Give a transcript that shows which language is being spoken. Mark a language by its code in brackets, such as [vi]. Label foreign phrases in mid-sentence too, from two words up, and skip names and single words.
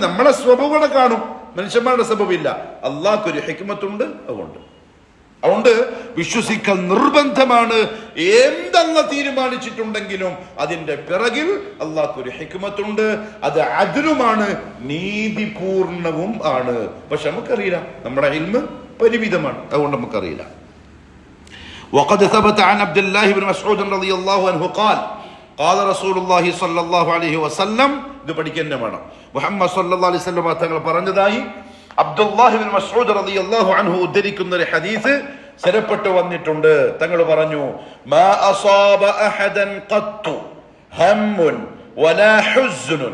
[ml] നമ്മളെ സ്വഭാവങ്ങളെ കാണും, മനുഷ്യന്മാരുടെ സ്വഭാവമില്ല. അള്ളാഹ്ക്കൊരു ഹിക്മത്തുണ്ട്, അതുകൊണ്ട് വിശ്വസിക്കൽ നിർബന്ധമാണ്. എന്തെന്ന തീരുമാനിച്ചിട്ടുണ്ടെങ്കിലും അതിന്റെ പിറകിൽ അള്ളാഹ്ക്കൊരു ഹിക്മത്തുണ്ട്. അത് അദ്ലുമാണ്, നീതിപൂർണവും ആണ്. പക്ഷെ നമുക്കറിയില്ല, നമ്മുടെ ഇൽമ് പരിമിതമാണ്, അതുകൊണ്ട് നമുക്കറിയില്ല. [ar] وقد ثبت عن عبد الله بن مسعود رضي الله عنه قال قال رسول الله صلى الله عليه وسلم. [ml] ഇത് പഠിക്കാൻ വേണം. മുഹമ്മദ് [ar] صلى الله عليه وسلم [ml] തങ്ങൾ പറഞ്ഞതായി അബ്ദുല്ലാഹി ഇബ്നു മസ്ഊദ് [ar] رضي الله عنه [ml] ഉദ്ധരിക്കുന്ന ഒരു ഹദീസ് സ്ഥിരപ്പെട്ടു വന്നിട്ടുണ്ട്. തങ്ങൾ പറഞ്ഞു, [ar] ما أصاب أحدا قط هم ولا حزن.